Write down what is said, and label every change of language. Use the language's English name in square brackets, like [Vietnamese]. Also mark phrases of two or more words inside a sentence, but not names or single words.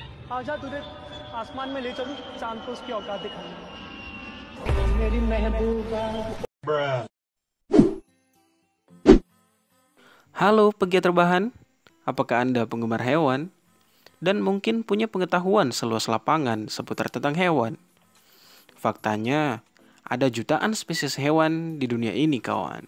[Hindi] आजा तुझे आसमान में ले चलूं, चांद को उसकी औकात दिखाऊं। मेरी महबूबा। [Indonesian] Halo pegiat rebahan, apakah Anda penggemar hewan? Dan mungkin punya pengetahuan seluas lapangan seputar tentang hewan? Faktanya, ada jutaan spesies hewan di dunia ini kawan.